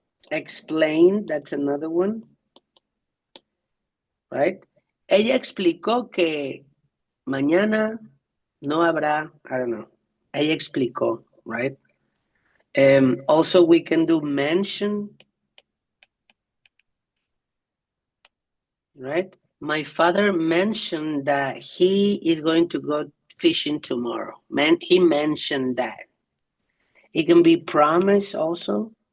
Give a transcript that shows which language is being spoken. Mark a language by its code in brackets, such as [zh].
[en] Explain, that's another one, right? [es] Ella explicó que mañana no habrá, [en] I don't know. [es] Ella explicó, right? [en] Also, we can do mention, right? My father mentioned that he is going to go fishing tomorrow. He mentioned that. It can be promise also.